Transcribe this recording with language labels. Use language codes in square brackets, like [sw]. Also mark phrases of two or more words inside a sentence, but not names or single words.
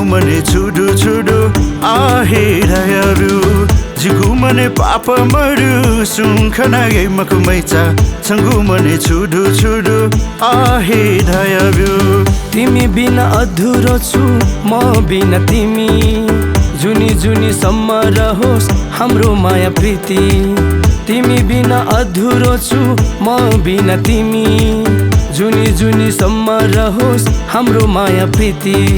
[new] मने छुडु छुडु आहे रायरु जिगु मने पापा मरु सुंखना गे मकुमैचा छंगु मने छुडु छुडु आहे रायरु [ne] तिमी बिना अधुरो छु म बिना तिमी जुनी जुनी सम्म रहोस् हाम्रो माया प्रीति तिमी बिना अधुरो छु म बिना तिमी जुनी जुनी सम्म रहोस् हाम्रो माया प्रीति